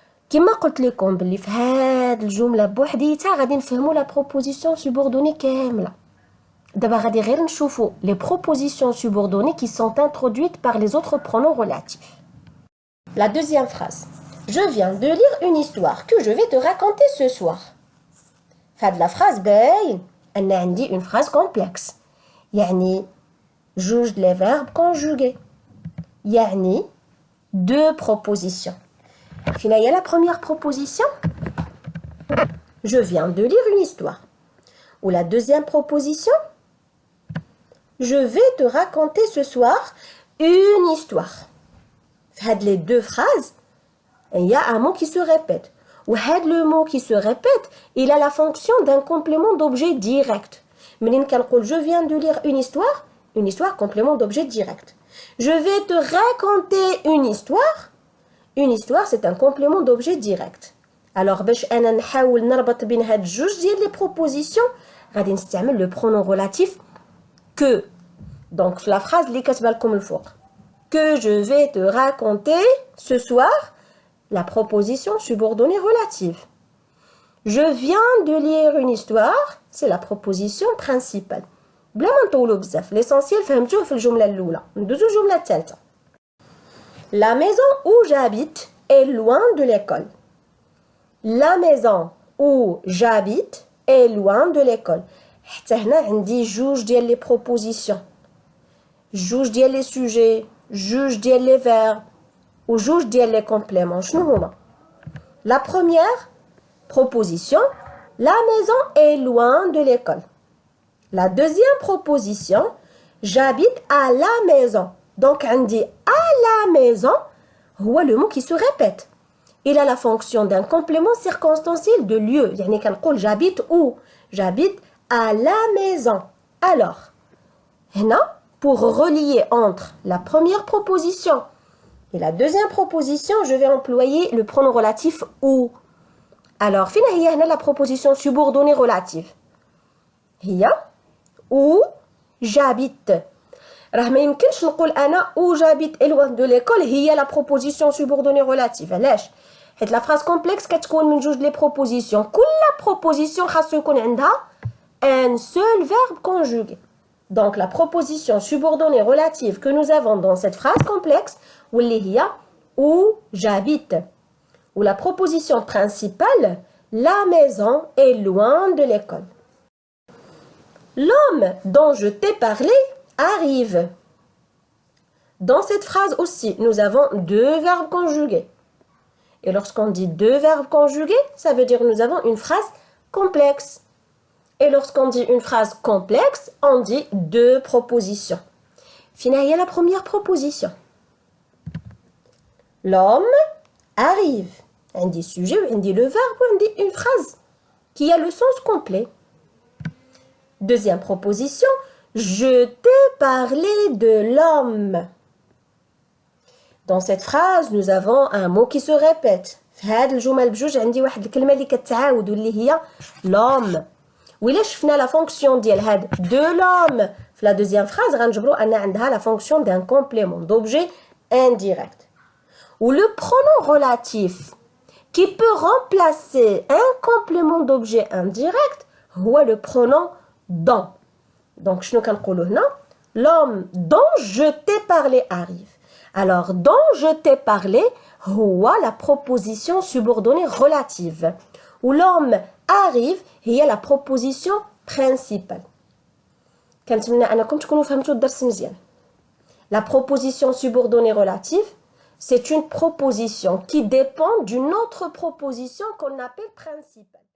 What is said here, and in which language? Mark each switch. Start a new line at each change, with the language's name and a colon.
Arabic: كما قلت لكم باللي في هاد الجمله بوحديتها غادي نفهموا لا بروبوزيسيون سوبوردوني كامله. دابا غادي غير نشوفوا
French: les propositions subordonnées qui sont introduites par les autres pronoms relatifs. La deuxième phrase. Je viens de lire une histoire que je vais te raconter ce soir.
Arabic: فهاد la phrase باين ان عندي
French: une phrase complexe. يعني جوج les verbes conjugués. يعني deux propositions. Fina y a la première proposition. Je viens de lire une histoire. Ou la deuxième proposition. Je vais te raconter ce soir une histoire. Had les deux phrases, il y a un mot qui se répète. Ou had le mot qui se répète, il a la fonction d'un complément d'objet direct. Menine kanqoul je viens de lire une histoire complément d'objet direct. Je vais te raconter une histoire. Une histoire, c'est un complément d'objet direct. Alors,
Arabic: باش أنا نحاول نربط بين هاد جوج ديال لي بروبوزيسيون غادي نستعمل لو برونون ريلاتيف que. Donc, في la phrase اللي كاتبه لكم الفوق.
French: Que je vais te raconter ce soir, la proposition subordonnée relative. Je viens de lire une histoire, c'est la proposition principale.
Arabic: بلا ما نطولوا بزاف،
French: l'essentiel
Arabic: فهمتوه في الجملة الأولى. ندوزو الجملة الثالثة.
French: La maison où j'habite est loin de l'école. La maison où j'habite est loin de l'école.
Arabic: حتى هنا عندي جوج ديال لي بروبوزيسيون. جوج ديال لي سوجي، جوج ديال لي فيرب وجوج ديال لي كومبليمون.
French: شنو هما؟ La première proposition, la maison est loin de l'école. La deuxième proposition, j'habite à la maison. Donc, on dit à la maison, c'est le mot qui se répète. Il a la fonction d'un complément circonstanciel de lieu. Yani, quand j'habite où? J'habite à la maison. Alors, pour relier entre la première proposition et la deuxième proposition, je vais employer le pronom relatif où. Alors, finalement, la proposition subordonnée relative.
Arabic: هي
French: où j'habite.
Arabic: راه ما يمكنش نقول انا
French: où j'habite est loin de l'école هي la proposition subordonnée relative.
Arabic: علاش؟ حيت
French: la phrase complexe
Arabic: كتكون من جوج لي propositions.
French: كل proposition
Arabic: خاصو يكون عندها
French: un seul verbe conjugué. Donc la proposition subordonnée relative que nous avons dans cette phrase complexe
Arabic: واللي هي
French: où j'habite. Ou la proposition principale, la maison est loin de l'école. L'homme dont je t'ai parlé arrive. Dans cette phrase aussi, nous avons deux verbes conjugués. Et lorsqu'on dit deux verbes conjugués, ça veut dire que nous avons une phrase complexe. Et lorsqu'on dit une phrase complexe, on dit deux propositions. Finalement, il y a la première proposition. L'homme arrive. On dit sujet, on dit le verbe, on dit une phrase. qui a le sens complet. Deuxième proposition, je t'ai parlé de l'homme. Dans cette phrase, nous avons un mot qui se répète.
Arabic: في هاد الجمل بجوج عندي واحد الكلمة اللي كتعاود واللي هي
French: l'homme.
Arabic: وإلا شفنا la fonction ديال هاد de l'homme في la deuxième phrase غنجبروا أن عندها
French: la fonction d'un complément d'objet indirect. Ou le pronom relatif qui peut remplacer un complément d'objet indirect هو le pronom dans. Donc شنو كنقولوا هنا؟ L'homme dont je t'ai parlé arrive. Alors, dont je t'ai parlé,
Arabic: هو
French: la proposition subordonnée relative. Ou l'homme arrive,
Arabic: هي
French: la proposition principale.
Arabic: كنتمنى أنكم تكونوا فهمتوا الدرس مزيان.
French: La proposition subordonnée relative, c'est une proposition qui dépend d'une autre proposition qu'on appelle principale.